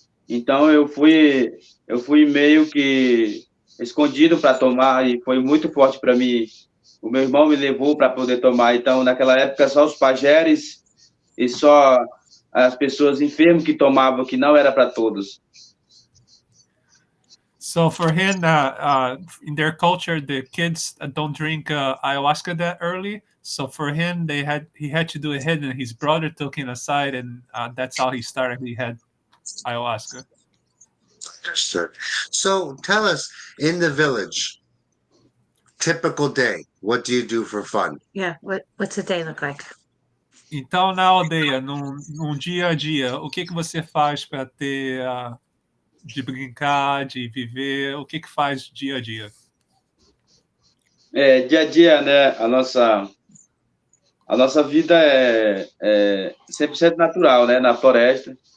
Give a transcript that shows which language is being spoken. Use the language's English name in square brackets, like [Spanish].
[Portuguese] Então eu fui meio que escondido para tomar, e foi muito forte para mim. O meu irmão me levou para poder tomar. Então, naquela época, só os pajés e só as pessoas enfermas que tomavam, que não era para todos. [English] So for him, in their culture, the kids don't drink ayahuasca that early. So for him, he had to do it hidden. His brother took him aside, and that's how he started. He had ayahuasca. Understood. So tell us, in the village, typical day, what do you do for fun? Yeah, what's a day look like? [Portuguese] Então, na aldeia, num dia a dia, o que você faz para ter de brincar, de viver? O que faz dia a dia? Dia a dia, né? A nossa vida é 100% natural, né? Na floresta.